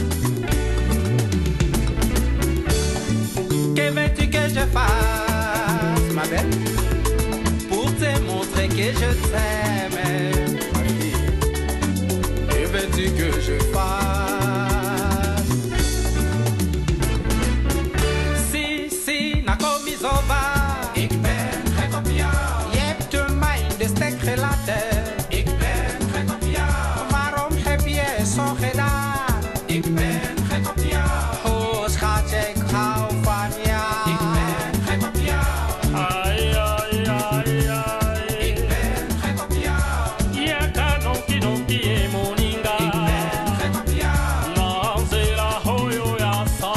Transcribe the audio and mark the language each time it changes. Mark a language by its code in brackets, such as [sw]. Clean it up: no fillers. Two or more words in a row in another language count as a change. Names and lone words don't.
[fr] Que veux-tu que je fasse, ma belle, pour te montrer que je t'aime, ma fille? Que veux-tu que je fasse? Si, [ln] nakomizova. [nl] Ik ben gek op jou. Je hebt een mind, de stek gelaten. Ik ben gek op jou. Waarom heb je zo gedaan? Ik ben gek op jou. Oh, schatje, ik hou van jou. Ik ben gek op jou. Ai, ai, ai, ai. Ik ben gek op jou. Je kan donki donki [ln] e moninga. [nl] Ik ben gek op jou. [ln] Nanzela hoyo ya sa.